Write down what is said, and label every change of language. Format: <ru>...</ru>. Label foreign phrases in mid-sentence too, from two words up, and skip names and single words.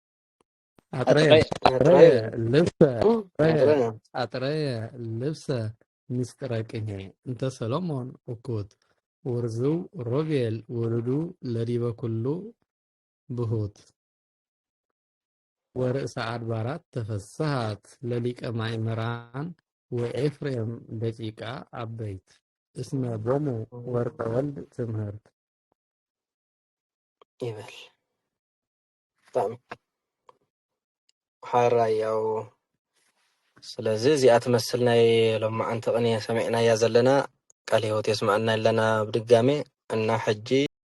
<gez>አጥረየ ልብሰ ሚስጥረ ቅኔ እንተ ሰሎሞን እኩት ውርዙው ሮቤል ወልዱ ለዲበ ኩሉ ብሁት ወርእሰ አድባራት ተፈስሓት ለሊቀ ማእምራን ወኤፍሬም ደቂቃ ዓበይት እስመ ቦሙ ወርቀ ወልድ ትምህርት</gez> <ti>ይበል በጣም ሓራይ ያው ስለዚ እዚኣ ትመስል ናይ ሎማዓንቲ ቅኔ ሰሚዕናያ ዘለና ቃል ህይወት የስማዕና ኣለና ብድጋሜ እና ሕጂ</ti>